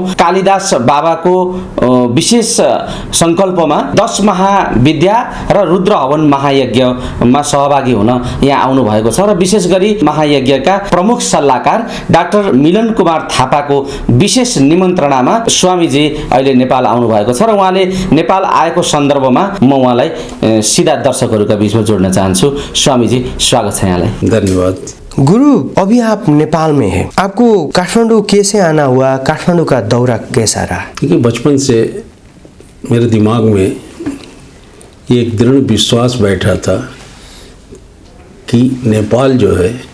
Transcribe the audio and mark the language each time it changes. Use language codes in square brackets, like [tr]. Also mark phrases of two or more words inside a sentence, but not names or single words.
[ne] कालिदास बाबाको विशेष संकल्पमा 10 महाविद्या र रुद्र हवन महायज्ञमा सहभागी हुन यहाँ आउनु भएको छ र विशेष गरी महायज्ञका प्रमुख सल्लाहकार डाक्टर मिलन कुमार थापाको विशेष निमन्त्रणामा स्वामीजी अहिले नेपाल आउनु भएको छ र उहाँले नेपाल आएको सन्दर्भमा म उहाँलाई सीधा दर्शकहरूका बीचमा जोड्न चाहन्छु। स्वामीजी स्वागत छ यहाँलाई। धन्यवाद। [hi] गुरु, अभी आप नेपाल में हैं, आपको काठमांडू कैसे आना हुआ, काठमांडू का दौरा कैसा रहा? देखिए, बचपन से मेरे दिमाग में एक दृढ़ विश्वास बैठा था कि नेपाल जो है